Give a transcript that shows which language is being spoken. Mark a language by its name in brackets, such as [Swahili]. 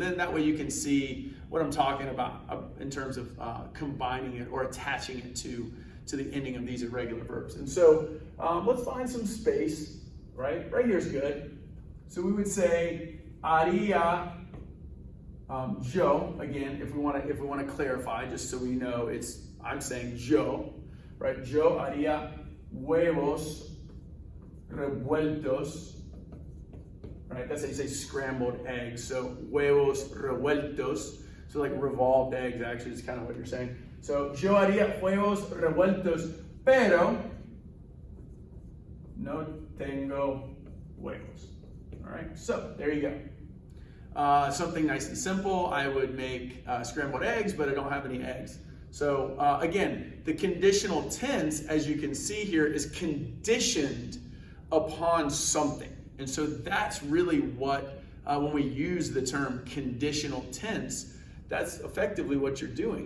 [English] And then that way you can see what I'm talking about in terms of combining it or attaching it to the ending of these irregular verbs. And so let's find some space, right? Right here is good. So we would say haría, yo, again, if we want to clarify, just so we know, I'm saying yo, right? [Spanish] Yo haría huevos revueltos. [English] Right, that's how you say scrambled eggs. So [Spanish] huevos revueltos. [English] So like revolved eggs, actually, is kind of what you're saying. [Spanish] So yo haría huevos revueltos, pero no tengo huevos. [English] All right, so there you go. Something nice and simple. I would make scrambled eggs, but I don't have any eggs. So again, the conditional tense, as you can see here, is conditioned upon something. And so that's really what, when we use the term conditional tense, that's effectively what you're doing.